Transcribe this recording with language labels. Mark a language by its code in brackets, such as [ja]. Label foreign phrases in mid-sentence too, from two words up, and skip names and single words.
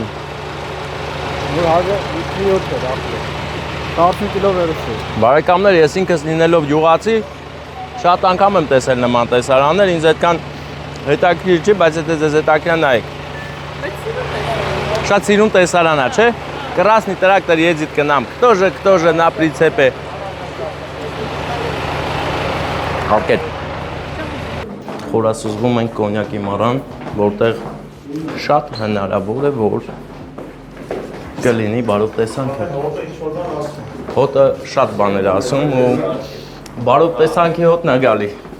[hy] Որ հագը 7 էր ապրել։ 40 կիլո վերս է։ Բարեկամներ, ես ինքս լինելով յուղացի, շատ անգամ եմ տեսել նման տեսարաններ, ինձ այդքան հետաքրքիր չի, բայց եթե ձեզ հետաքրքիր նայեք։ Շատ սիրուն տեսարան է, չէ՞։ [ru] Красный трактор едет к нам. Кто же на прицепе? [hy] Հարկեր։ Խորասուզվում ենք կոնյակի մառան, որտեղ շատ հնարավոր է, որ կլինի բարով տեսանքը։ Հոտը շատ բաներ ասում ու բարով տեսանքի հոտն է գալի։